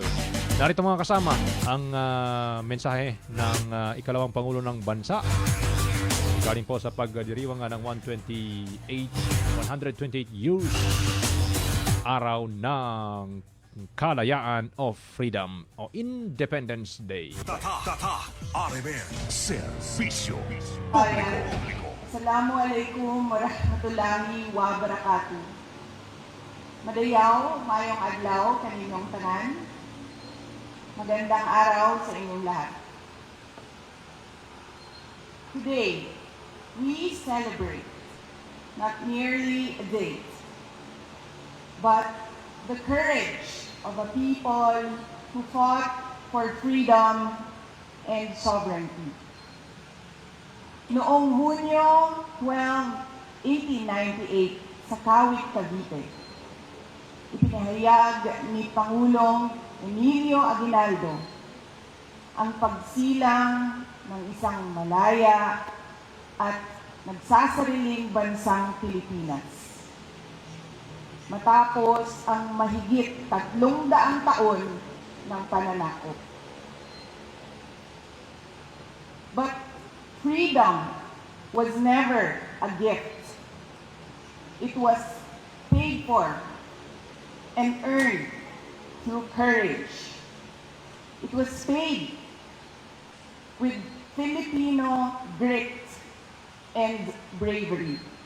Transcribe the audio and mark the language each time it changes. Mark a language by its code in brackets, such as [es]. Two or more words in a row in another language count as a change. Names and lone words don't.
[tl] Narito mga kasama ang mensahe ng ikalawang Pangulo ng Bansa. Galing po sa pagdiriwang ng 128 years araw ng Kalayaan [en] of Freedom [tl] o [en] Independence Day. [tl] RMN Serbisyo Bayan. [ar] السلام عليكم ورحمة الله وبركاته. [ceb] Madayaw, mayong adlaw kaninyong tanan. [tl] Magandang araw sa inyong lahat. [en] Today, we celebrate not merely a date, but the courage of a people who fought for freedom and sovereignty. [tl] Noong Hunyo 12, 1898 sa Kawit, Cavite, ipinahayag ni Pangulong Emilio Aguinaldo ang pagsilang ng isang malaya at nagsasariling bansang Pilipinas. Matapos ang mahigit 300 taon ng pananakop. [en] But freedom was never a gift. It was paid for and earned through courage. It was paid with Filipino grit and bravery.